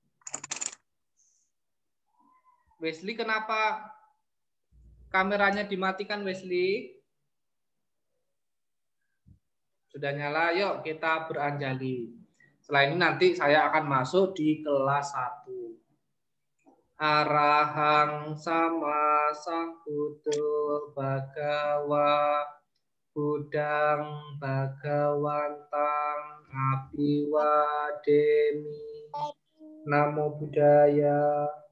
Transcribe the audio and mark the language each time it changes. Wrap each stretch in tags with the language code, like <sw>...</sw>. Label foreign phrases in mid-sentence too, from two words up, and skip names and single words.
<id>Wesley, kenapa kameranya dimatikan, Wesley? Sudah nyala, yuk kita beranjali. Setelah ini nanti saya akan masuk di kelas 1.</id> <pi>Arahang sama Sambuddho Bhagawa. Budang Bhagawantang Abiwademi. Namo Buddhaya.</pi>